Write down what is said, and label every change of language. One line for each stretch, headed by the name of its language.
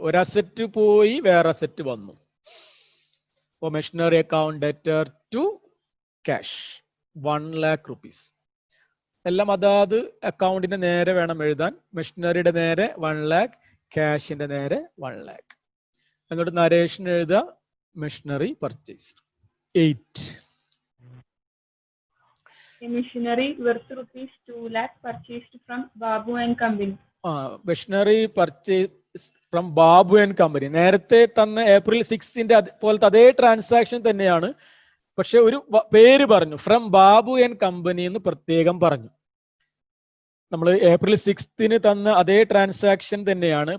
Malayalam: ഒരു അസറ്റ് പോയി, വേറെ അസറ്റ് വന്നു. അപ്പൊ machinery account debtor to cash 1 lakh rupees. എല്ലാം അതാത് അക്കൗണ്ടിന്റെ നേരെ വേണം എഴുതാൻ. മെഷീനറിയുടെ നേരെ 1 lakh, ക്യാഷിന്റെ നേരെ 1 lakh. എന്നിട്ട് നരേഷൻ എഴുതുക machinery purchase. 8.
English: A machinery worth rupees 2 lakh purchased from Babu and Company. Machinery purchase from Babu and company.
Malayalam: നേരത്തെ തന്ന April 6ന്റെ പോലത്തെ അതേ ട്രാൻസാക്ഷൻ തന്നെയാണ്. പക്ഷെ ഒരു പേര് പറഞ്ഞു, ഫ്രം ബാബു ആൻഡ് കമ്പനി എന്ന് പ്രത്യേകം പറഞ്ഞു. നമ്മൾ April 6ന് തന്ന അതേ ട്രാൻസാക്ഷൻ തന്നെയാണ്.